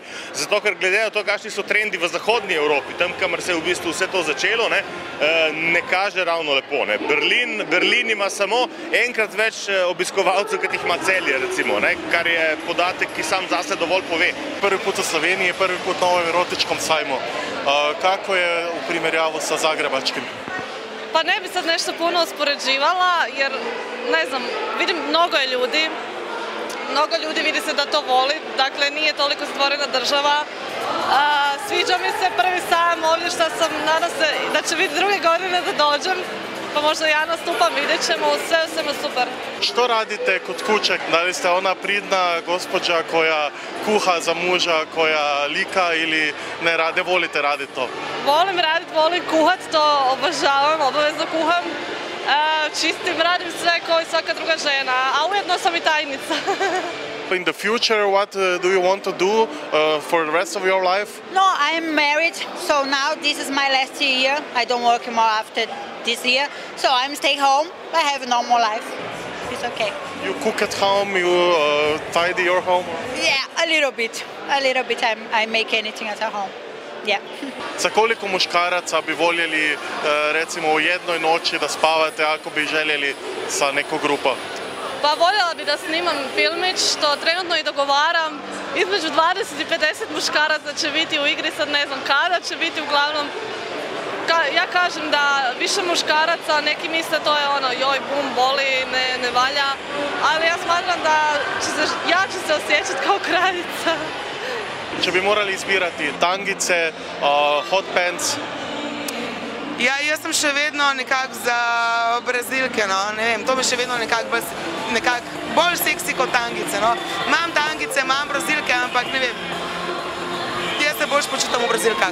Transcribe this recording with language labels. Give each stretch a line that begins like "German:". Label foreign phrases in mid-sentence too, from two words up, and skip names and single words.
Slovenian: Zato, ker glede na to, kakšni so trendi v zahodni Evropi, tam, kamor se je v bistvu vse to začelo, ne kaže ravno lepo. Berlin ima samo enkrat več obiskovalcev, kot jih ima Celje, recimo, kar je podatek, ki sam zase dovolj pove.
Croatian: Prvi put v Sloveniji, prvi put na novem erotičkom sajmu. Kako je v primerjavu sa zagrebačkim? Pa ne bi sad nešto puno uspoređivala, jer, ne znam, vidim mnogo ljudi vidi se da to voli, dakle nije toliko stvorena država. Sviđa mi se prvi sajam ovdje što sam, nadam se da će biti druge godine da dođem, pa možda ja nastupam, vidjet ćemo, sve u svemu super. Što radite kod kuće? Da li ste ona pridna gospođa koja kuha za muža, koja lika ili ne volite raditi to? Volim raditi, volim kuhat, to obožavam, obavezno kuham. Čistim, radim sve kao i svaka druga žena, a ujedno sam i tajnica.
English: In the future, what do you want to do for the rest of your life? No, I'm married, so now this is my last year. I don't work more after this year, so I'm staying home. I have a normal life. It's okay. You cook at home, you tidy your home? Yeah, a little bit. I make anything at home. Yeah.
Croatian: Za koliko muškaraca bi voljeli recimo u jednoj noći da spavate ako bi željeli sa neku grupu? Pa voljela bi da snimam filmić, što trenutno i dogovaram. Između 20 i 50 muškaraca će biti u igri, sad ne znam kada će biti, uglavnom. Ja kažem da više muškaraca, neki misle to je ono joj bum, boli, ne valja, ali ja smatram da ja ću se osjećati kao kraljica.
Slovenian: Če bi morali izbirati tangice, hot pants? Ja, jaz sem še vedno nekako za brazilke, ne vem, to mi še vedno nekako bolj seksi kot tangice, no. Imam tangice, imam brazilke, ampak ne vem, jaz se bolj počutam v brazilkah.